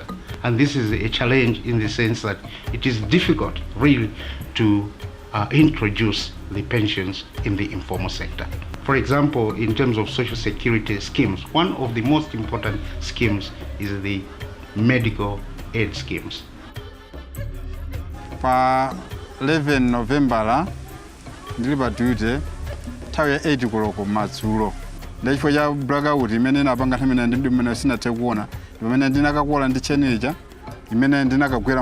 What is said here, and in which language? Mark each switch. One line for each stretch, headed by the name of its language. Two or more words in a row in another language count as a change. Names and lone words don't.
English: And this is a challenge in the sense that it is difficult really to introduce the pensions in the informal sector. For example, in terms of social security schemes, one of the most important schemes is the medical aid schemes.
Nyanja: Pa 11 November ndili pa duty nthawi ya 8 koloko madzulo ndachifukwa cha blackout imene inapanga nthawi imene sinathe kuona pamene ndinakakola ndi chenecha imene ndinakagwera